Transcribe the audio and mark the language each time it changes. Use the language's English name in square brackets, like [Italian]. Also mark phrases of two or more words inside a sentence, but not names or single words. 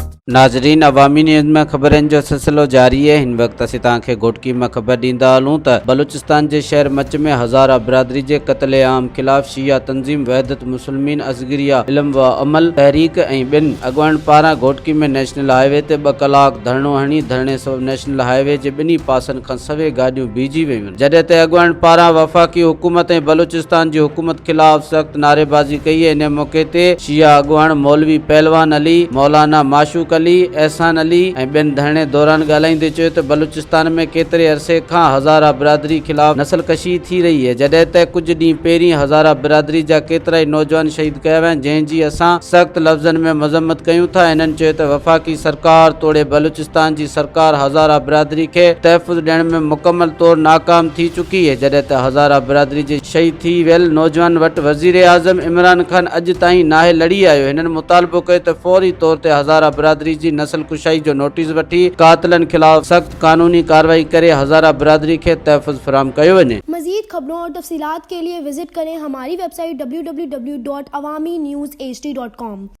[Sindhi] नाज़रीन, अवामी न्यूज़ में खबरन जो सिलसिलो जारी है। इन वक्त असीं तव्हांखे घोटकी में खबर ॾींदा हलूं त बलूचिस्तान के शहर मच में हज़ारा बिरादरी के कत्ले आम खिलाफ शिया तंजीम वहदत मुस्लिमीन असगरिया इल्म व अमल तहरीक ऐं ॿिन अगवान पारां घोटकी में [English] national highway [Sindhi] ते 2 कलाक धरणो हणी धरणे सबब [English] national highway [Sindhi] के ॿिन्ही पासन खां सवे गाड़ियूं बीजी वयूं। जॾहिं ते अगवान पारां वफ़ाक़ी हुकूमत ऐं बलूचिस्तान की हुकूमत खिलाफ सख्त नारेबाजी कई है। इन मौके ते शिया अगवान मौलवी पहलवान अली, मौलाना माशूक अली, एहसान अली ऐं ॿियनि धरणे दौरान ॻाल्हाईंदे चयो त बलूचिस्तान में केतिरे अरसे खां हज़ारा बिरादरी खिलाफ नस्लकशी थी रही है। जॾहिं त कुछ ॾींहं पहिरीं हज़ारा बिरादरी जा केतिरा ई नौजवान शहीद कया विया आहिनि, जंहिंजी असां सख़्त लफ़्ज़नि में मज़म्मत कयूं था। इन्हनि चयो त वफ़ाक़ी सरकार तोड़े बलूचिस्तान जी सरकार हज़ारा बिरादरी खे तहफ़ुज़ ॾियण में मुकमल तौर नाकाम थी चुकी है। जॾहिं त हज़ारा बिरादरी जे शहीद थी वियल नौजवान वटि वज़ीर आज़म इमरान खान अॼु ताईं नाहे लड़ी आयो। हिननि मुतालबो कयो त फौरी तौर ते हज़ारा बिरादरी जी नस्ल कुशाई जो नोटिस वठी कातिलन खिलाफ सख्त कानूनी कार्रवाई करे हज़ारा बिरादरी के तहफ़ुज़ फराहम कयो वञे। [Urdu] مزید خبروں اور تفصیلات کے لیے وزٹ کریں ہماری ویب سائٹ www.awamiNewsHD.com.